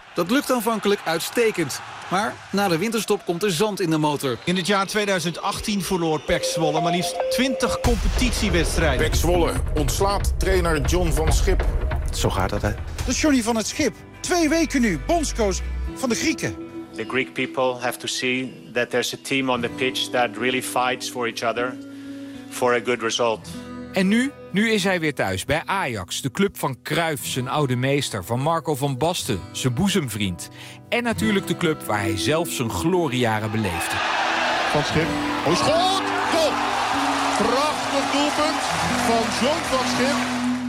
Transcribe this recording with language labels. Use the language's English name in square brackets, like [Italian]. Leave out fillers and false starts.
[Dutch] Dat lukt aanvankelijk uitstekend. Maar na de winterstop komt er zand in de motor. In het jaar 2018 verloor PEC Zwolle maar liefst 20 competitiewedstrijden. PEC Zwolle ontslaat trainer John van Schip. Zo gaat dat, hè? Dus Johnny van het Schip, 2 weken nu, bondscoach van de Grieken. [English] The Greek people have to see that there's a team on the pitch that really fights for each other for a good result. [Dutch] En nu? Nu is hij weer thuis bij Ajax, de club van Cruijff, zijn oude meester, van Marco van Basten, zijn boezemvriend. En natuurlijk de club waar hij zelf zijn gloriejaren beleefde. Van Schip. Hoe schoot! Goal! Prachtig doelpunt van John van Schip.